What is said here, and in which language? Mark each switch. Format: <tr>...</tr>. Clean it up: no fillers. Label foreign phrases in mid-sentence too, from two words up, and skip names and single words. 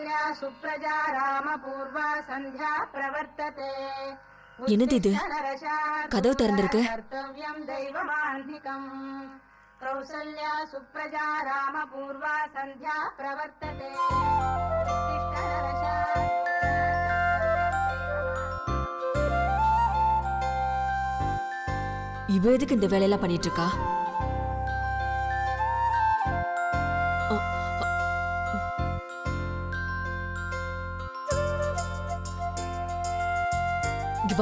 <sa>सुप्रजा रामपूर्वा सन्ध्या प्रवर्तते</sa> <ta>என்னது இது? கதவு திறந்திருக்கு.</ta> <sa>कर्तव्यं दैवमान्धिकम् कौसल्या सुप्रजा रामपूर्वा सन्ध्या प्रवर्तते</sa> <ta>இவ எதுக்கு இந்த வேலையெல்லாம் பண்ணிட்டு இருக்கா? வா.</ta>